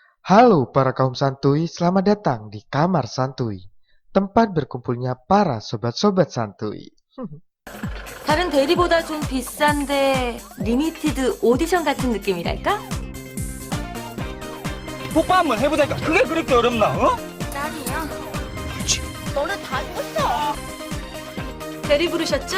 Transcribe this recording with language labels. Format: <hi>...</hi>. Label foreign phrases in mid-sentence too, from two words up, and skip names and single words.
<id>Halo para kaum santuy, selamat datang di Kamar Santuy, tempat berkumpulnya para sobat-sobat santuy.</id> <ko>다른 대리보다 좀 비싼데 리미티드 오디션 같은 느낌이랄까? 뽀뽀 한번 해보자니까 그게 그렇게 어렵나 어? 짱이야. 너네 다 죽었어. 대리 부르셨죠?</ko>